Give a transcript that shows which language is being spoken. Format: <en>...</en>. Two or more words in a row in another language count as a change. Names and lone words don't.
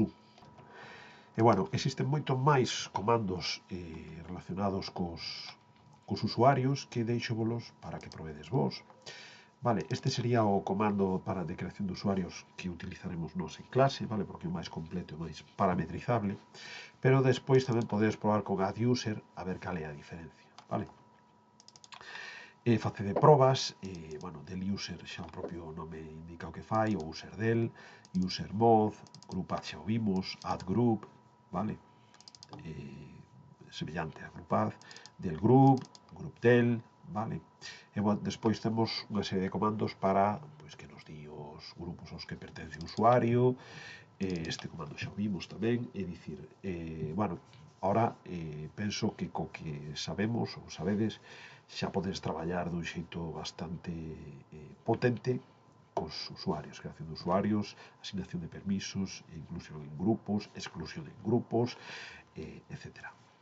<gl>E bueno, existen moitos máis comandos relacionados cos usuarios que deixovolos para que probedes vos. Vale, este sería o comando de creación de usuarios que utilizaremos nos en clase, vale, porque é o máis completo e máis parametrizable, pero despois tamén podedes probar con add user a ver cal é a diferencia, vale? Facede probas, bueno, del user xa o propio nome indica o que fai, o user del, user mod, group add xa o vimos, add group, vale? Semellante a group add, del group del, vale? E bueno, despois temos unha serie de comandos para pois, que nos di os grupos aos que pertence o usuario, este comando xa o vimos tamén, é dicir, bueno, ahora penso que co que sabemos ou sabedes xa podes traballar dun xeito bastante potente cos usuarios, creación de usuarios, asignación de permisos, inclusión en grupos, exclusión en grupos, etcétera.</gl>